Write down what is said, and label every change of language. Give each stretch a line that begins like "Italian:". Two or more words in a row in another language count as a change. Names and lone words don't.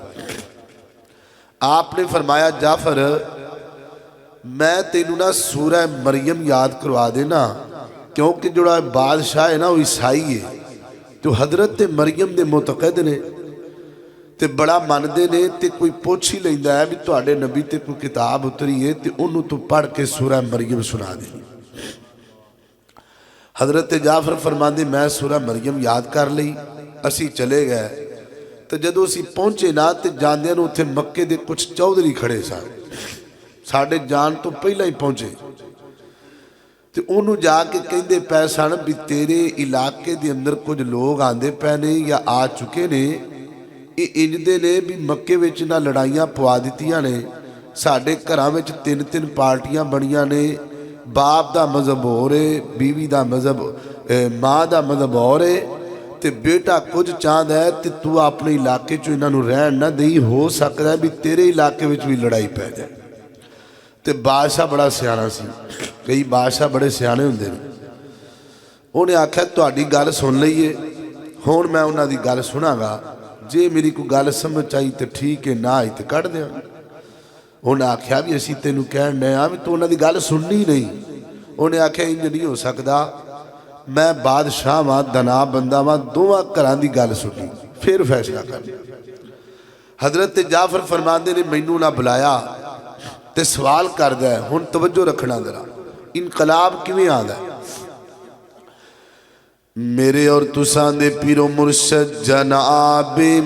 Punjabi: آپ نے فرمایا جعفر میں تینوں نا سورہ مریم یاد کروا دینا، کیونکہ جڑا بادشاہ ہے نا وہ عیسائی ہے، تو حضرت مریم دے معتقد نے تے بڑا مندے نے تے کوئی پوچھ ہی لیندا ہے بھی تہاڈے نبی تے کوئی کتاب اتری ہے تے انہوں تو پڑھ کے سورہ مریم سنا دیں. حضرت جعفر فرماندے میں سورہ مریم یاد کر لئی. اسی چلے گئے تو جدو اسی پہنچے نا تے جاندیاں نوں اتھے مکے دے کچھ چودھری کھڑے سن، ساڈے جان تو پہلا ہی پہنچے. تے انہوں جا کے کہندے پے سن بھی تیرے علاقے دے اندر کچھ لوگ آندے پے نے یا آ چکے نے، یہ انجدے نے بھی مکے وچ نہ لڑائیاں پوا دتیاں نے، ساڈے گھراں وچ تین پارٹیاں بنیاں نے، باپ دا مذہب ہو رہے، بیوی دا مذہب ماں دا مذہب ہو رہے، تے بیٹا کچھ چاند ہے تے تو اپنے علاقے چو انہاں نوں رہن نہ دئی، ہو سکتا ہے بھی تیرے علاقے وچ بھی لڑائی پہ جائے. تے بادشاہ بڑا سیانا سی، کئی بادشاہ بڑے سیانے ہوندے نے. انہیں آکھیا تہاڈی گل سن لئیے، ہن میں انہاں دی گل سناں گا، جے میری کوئی گل سمجھ آئی تے ٹھیک ہے، نہ آئی تے کٹ دیاں. انہیں آکھیا بھی اسی تینوں کہن رہے ہاں بھی تو انہاں دی گل سننی نہیں. انہیں آکھیا انج نہیں ہو سکدا، میں بادشاہ ماں دنا بندہ ماں دوواں گھراں دی گل سنی پھر فیصلہ کر. حضرت جعفر فرماندے نے مینوں نہ بلایا تے سوال کردا ہے. ہن توجہ رکھنا ذرا، انقلاب کیویں آندا ہے؟ میرے اور تساں دے پیر و مرشد جناب